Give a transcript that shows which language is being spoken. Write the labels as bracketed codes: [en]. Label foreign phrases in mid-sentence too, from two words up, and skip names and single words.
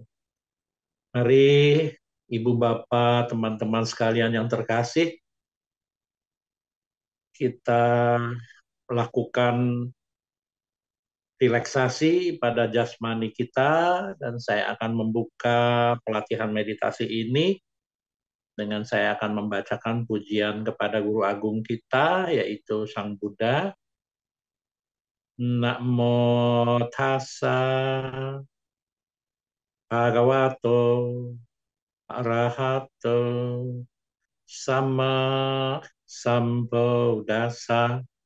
[id] Mari Ibu Bapak, teman-teman sekalian yang terkasih, kita lakukan relaksasi pada jasmani kita, dan saya akan membuka pelatihan meditasi ini dengan saya akan membacakan pujian kepada Guru Agung kita, yaitu Sang Buddha. [pi] Namo tassa bhagavato arahato sama sambuddhassa.